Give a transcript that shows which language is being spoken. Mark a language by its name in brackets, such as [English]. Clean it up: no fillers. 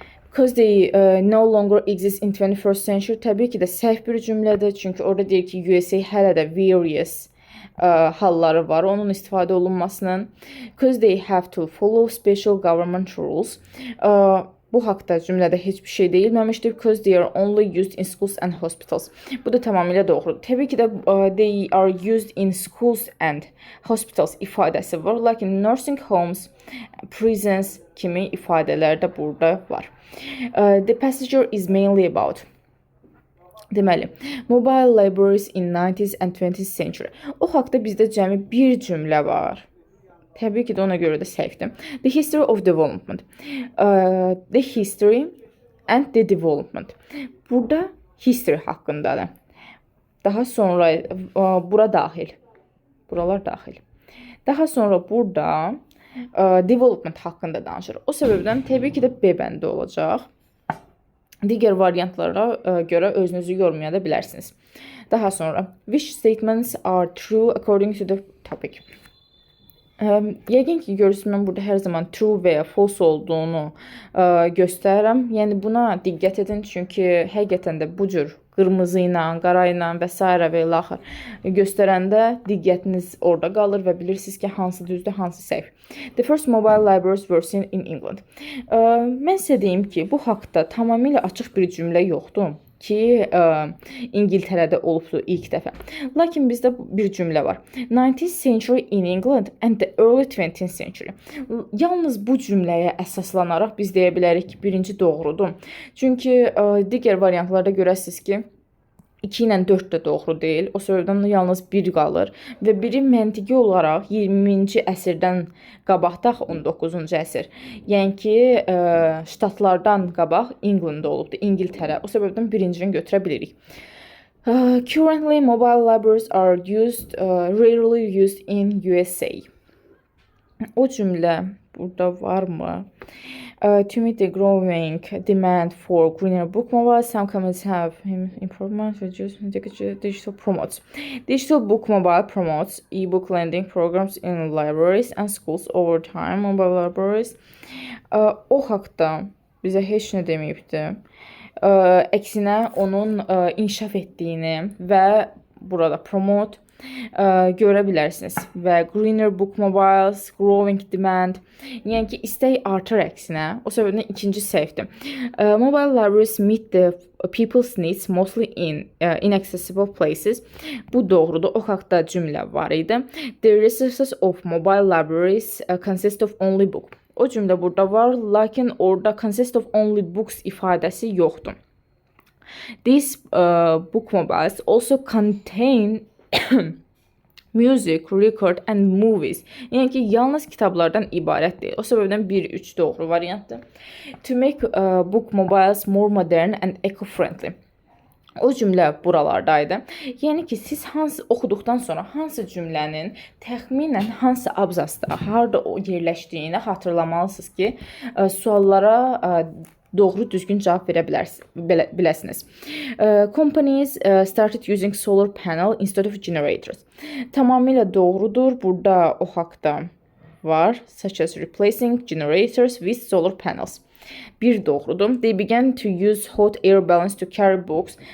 [English] Because they no longer exist in 21st century. [Azerbaijani] Təbii ki də səhv bir cümlədir. Çünki orada deyir ki, USA hələ də various halları var onun istifadə olunmasının. [English] Because they have to follow special government rules. [Azerbaijani] Bu haqda cümlədə heç bir şey deyilməmişdir. [English] Because they are only used in schools and hospitals. [Azerbaijani] Bu da tamamilə doğrudur. Təbii ki də [English] they are used in schools and hospitals [Azerbaijani] ifadəsi var. Lakin [English] nursing homes, prisons [Azerbaijani] kimi ifadələr də burada var. [English] The passenger is mainly about. [Azerbaijani] Deməli, [English] mobile libraries in 19th and 20th century. [Azerbaijani] O haqda bizdə cəmi bir cümlə var. Təbii ki də ona görə də səhvdir. [English] The history of development. The history and the development. [Azerbaijani] Burada history haqqındadır. Daha sonra bura daxil. Buralar daxil. Daha sonra burada development haqqında danışır. O səbəbdən təbii ki də B bəndi olacaq. Digər variantlara görə özünüzü yormaya da bilərsiniz. Daha sonra, [English] which statements are true according to the topic? [Azerbaijani] Yəqin ki, görürsünüz, mən burada hər zaman true və ya false olduğunu göstərirəm. Yəni, buna diqqət edin, çünki həqiqətən də bu cür qırmızı ilə, qara ilə və s. və ilaxır göstərəndə diqqətiniz orada qalır və bilirsiniz ki, hansı düzdür, hansı səhv. [English] The first mobile libraries were seen in England. [Azerbaijani] Mən sizə deyim ki, bu haqda tamamilə açıq bir cümlə yoxdur ki, İngiltərədə olubdur ilk dəfə. Lakin bizdə bir cümlə var. [English] 19th century in England and the early 20th century. [Azerbaijani] Yalnız bu cümləyə əsaslanaraq biz deyə bilərik ki, birinci doğrudur. Çünki digər variantlarda görəsiniz ki, 2 ilə 4 də doğru deyil. O səbəbdən yalnız 1 qalır və biri məntiqi olaraq 20-ci əsrdən qabaqda 19-cu əsr. Yəni ki, ştatlardan qabaq England olubdu, İngiltərə. O səbəbdən birincini götürə bilirik. [English] Currently, mobile libraries are rarely used in USA. [Azerbaijani] O cümlə burada varmı? [English] To meet the growing demand for greener book mobiles, some companies have improvements reduced digital promotes. Digital book mobile promotes e-book lending programs in libraries and schools over time. [Azerbaijani] Mobile libraries o haqda bizə heç nə deməyibdi. Əksinə onun inkişaf etdiyini və burada promote görə bilərsiniz. Və [English] greener bookmobiles, growing demand. [Azerbaijani] Yəni ki, istək artır əksinə. O səbəbdən ikinci səhvdir. [English] Mobile libraries meet the people's needs mostly in inaccessible places. [Azerbaijani] Bu doğrudur. O haqda cümlə var idi. [English] The resources of mobile libraries consist of only book. [Azerbaijani] O cümlə burada var, lakin orada [English] consist of only books [Azerbaijani] ifadəsi yoxdur. [English] These bookmobiles also contain music, record and movies. [Azerbaijani] Yəni ki, yalnız kitablardan ibarət deyil. O səbəbdən 1-3 doğru variantdır. [English] To make bookmobiles more modern and eco-friendly. [Azerbaijani] O cümlə buralardaydı. Yəni ki, siz hansı oxuduqdan sonra hansı cümlənin təxminən hansı abzasda, harda o yerləşdiyini xatırlamalısınız ki, suallara doğru düzgün cavab verə biləsiniz. [English] Companies started using solar panel instead of generators. [Azerbaijani] Tamamilə doğrudur. Burada o haqda var. [English] Such as replacing generators with solar panels. [Azerbaijani] Bir doğrudur. [English] They began to use hot air balloons to carry books.